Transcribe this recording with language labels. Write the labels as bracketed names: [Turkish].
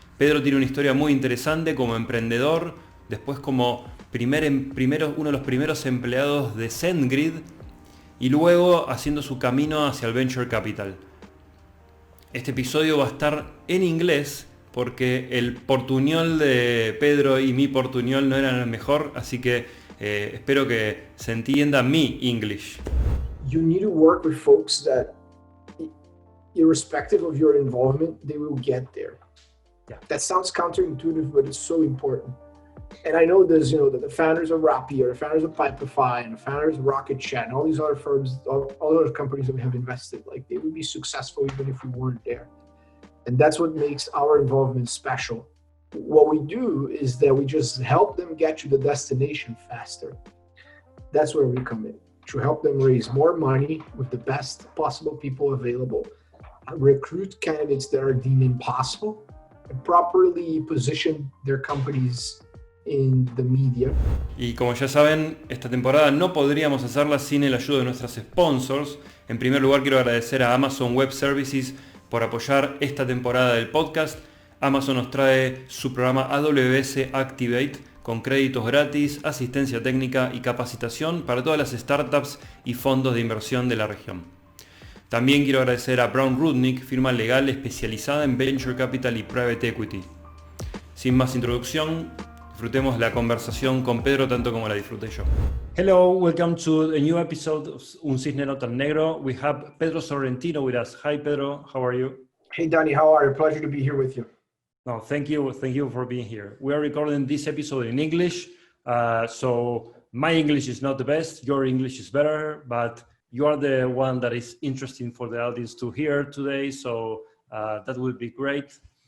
[Spanish] Pedro tiene una historia muy interesante como emprendedor, después como uno de los primeros empleados de SendGrid y luego haciendo su camino hacia el Venture Capital. Este episodio va a estar en inglés porque el portuñol de Pedro y mi portuñol no eran el mejor, así que espero que se entienda mi English. [English] You need to work with folks that, irrespective of your involvement, they will get there. Yeah. That sounds counterintuitive, but it's so important. And I know there's, the founders of Rappi, or the founders of Pipefy, and the founders of Rocket Chat, and all these other firms, all other companies that we have invested, like they would be successful even if we weren't there. And that's what makes our involvement special. What we do is that we just help them get to the destination faster. That's where we come in, to help them raise more money with the best possible people available, recruit candidates that are deemed impossible, and properly position their companies in the media. [Spanish] Y como ya saben, esta temporada no podríamos hacerla sin el ayuda de nuestros sponsors. En primer lugar, quiero agradecer a Amazon Web Services por apoyar esta temporada del podcast. Amazon nos trae su programa AWS Activate con créditos gratis, asistencia técnica y capacitación para todas las startups y fondos de inversión de la región. También quiero agradecer a Rudnick, firma legal especializada en Venture Capital y Private Equity. Sin más introducción, disfrutemos la conversación con Pedro tanto como la disfruté yo. [English] Hello, welcome to a new episode of Un Cisne No Tan Negro. We have Pedro Sorrentino with us. Hi Pedro, how are you? Hey Danny, how are you? Pleasure to be here with you. No, thank you for being here. We are recording this episode in English, so my English is not the best, your English is better, but you are the one that is interesting for the audience to hear today, so that would be great.